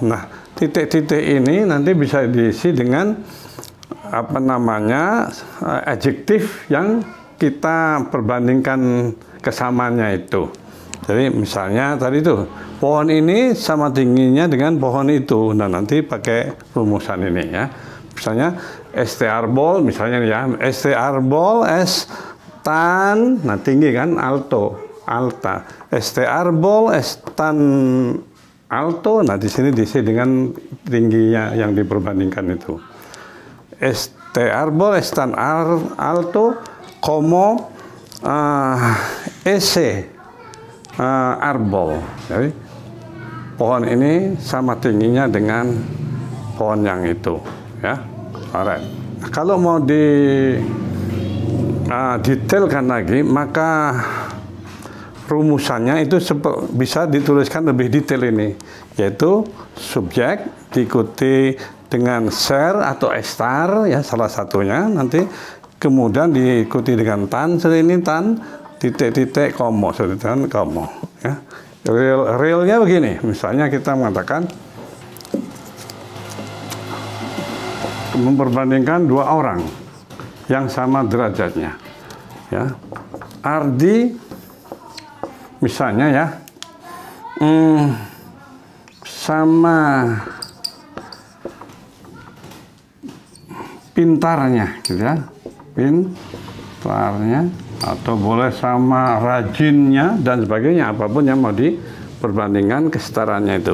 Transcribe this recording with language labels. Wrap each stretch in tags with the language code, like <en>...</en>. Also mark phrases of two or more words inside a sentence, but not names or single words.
<id>Nah, titik-titik ini nanti bisa diisi dengan apa namanya, adjektif yang kita perbandingkan kesamaannya itu. Jadi misalnya tadi itu pohon ini sama tingginya dengan pohon itu. Nah, nanti pakai rumusan ini ya.</id> <es>Misalnya este árbol,</es> <id>misalnya ya,</id> <es>este árbol es tan,</es> <id>nah tinggi kan,</id> <es>alto, alta. Este árbol es tan alto,</es> <id>nah di sini diisi dengan tingginya yang diperbandingkan itu.</id> <es>Este árbol es tan alto como ese árbol.</es> <id>Jadi pohon ini sama tingginya dengan pohon yang itu, ya. Alright. Kalau mau detailkan lagi, maka rumusannya itu bisa dituliskan lebih detail ini, yaitu subjek diikuti dengan ser atau estar, ya, salah satunya, nanti kemudian diikuti dengan tan, seperti ini tan titik-titik como, seperti</id> <es>tan como,</es> <id>ya. Realnya begini, misalnya kita mengatakan memperbandingkan dua orang yang sama derajatnya, ya. Ardi misalnya ya, sama pintarnya, gitu ya, pintarnya, atau boleh sama rajinnya dan sebagainya, apapun yang mau diperbandingkan kesetaraannya itu.</id>